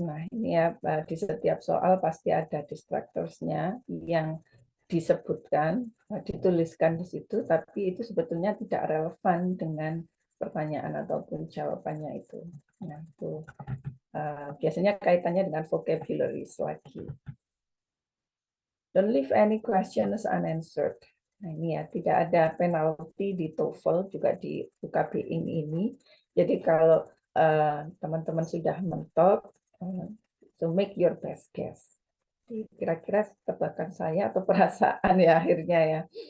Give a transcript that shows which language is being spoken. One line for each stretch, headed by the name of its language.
Indonesian: Nah, ini ya di setiap soal pasti ada distractorsnya yang disebutkan, dituliskan di situ, tapi itu sebetulnya tidak relevan dengan pertanyaan ataupun jawabannya itu. Nah, itu biasanya kaitannya dengan vocabularies lagi.
English: Don't leave any questions unanswered.
Indonesian: Nah, ini ya, tidak ada penalti di TOEFL, juga di UKBIN ini. Jadi kalau teman-teman sudah mentok,
English: so make your best guess.
Indonesian: Kira-kira tebakan saya atau perasaan ya akhirnya ya.